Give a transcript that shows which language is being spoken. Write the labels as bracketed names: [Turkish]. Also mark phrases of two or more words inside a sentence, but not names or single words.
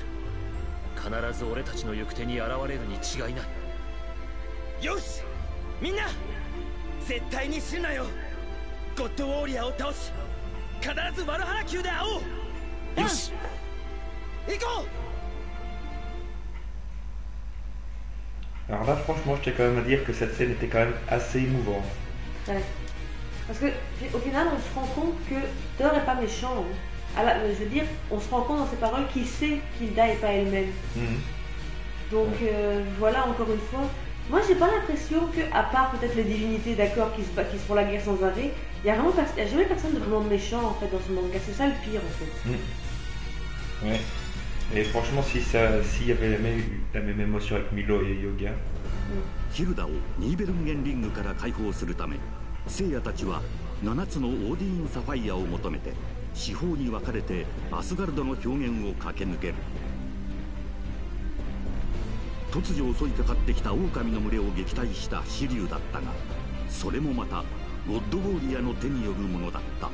[Japanese] 必ず俺たちの行く手に現れるに違いない。よし、みんな絶対に死ぬなよ。ゴッドウォーリアーを倒し必ずワルハラ宮で会おう。よし、行こう。 [French] Alors là, franchement, je tiens quand même à dire que cette scène était quand même assez émouvante. Ouais. Parce que au final, on se rend compte que Thor n'est pas méchant. Hein. Alors, je veux dire, on se rend compte dans ses paroles qu'il sait qu'Hilda n'est pas elle-même. Donc voilà, encore une fois. Moi, j'ai pas l'impression que, à part peut-être les divinités, d'accord, qui se font la guerre sans arrêt, il y a jamais personne de vraiment méchant en fait dans ce manga. C'est ça le pire en fait. Ouais. Et franchement, s'il y avait la même émotion avec Milo et Yoga. [Japanese] ヒルダをニーベルンゲンリングから解放するため、聖夜たちは7つのオーディーン・サファイアを求めて四方に分かれてアスガルドの表現を駆け抜ける。突如襲いかかってきた狼の群れを撃退したシリュウだったが、それもまたゴッドウォーリアの手によるものだった。